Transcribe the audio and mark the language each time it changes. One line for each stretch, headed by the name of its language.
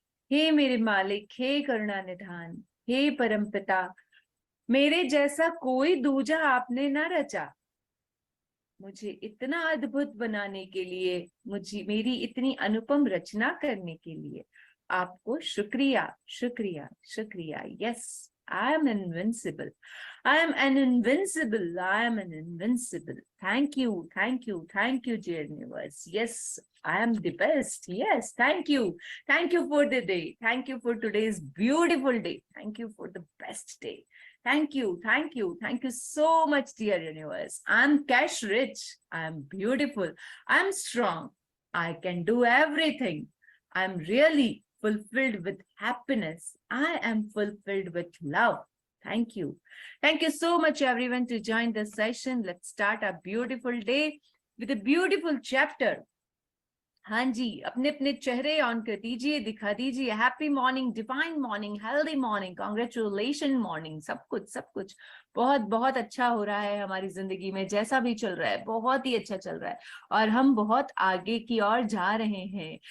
Hindi: हे मेरे मालिक, हे करुणा निधान, हे परमपिता, मेरे जैसा कोई दूजा आपने न रचा। मुझे इतना अद्भुत बनाने के लिए, मुझे मेरी इतनी अनुपम रचना करने के लिए आपको शुक्रिया, शुक्रिया, शुक्रिया।
English: Yes, I am invincible. I am an invincible. I am an invincible. Thank you, thank you, thank you, dear universe. Yes, I am the best. Yes, thank you. Thank you for the day. Thank you for today's beautiful day. Thank you for the best day. Thank you, thank you, thank you so much, dear universe. I'm cash rich. I'm beautiful. I'm strong. I can do everything. I'm really fulfilled with happiness. I am fulfilled with love. Thank you. Thank you so much, everyone, to join the session. Let's start a beautiful day with a beautiful chapter.
Hindi: हाँ जी, अपने अपने चेहरे on कर दीजिए, दिखा दीजिए।
English: Happy morning, divine morning, healthy morning, congratulation morning.
Hindi: सब कुछ बहुत बहुत अच्छा हो रहा है हमारी जिंदगी में। जैसा भी चल रहा है बहुत ही अच्छा चल रहा है और हम बहुत आगे की ओर जा रहे हैं।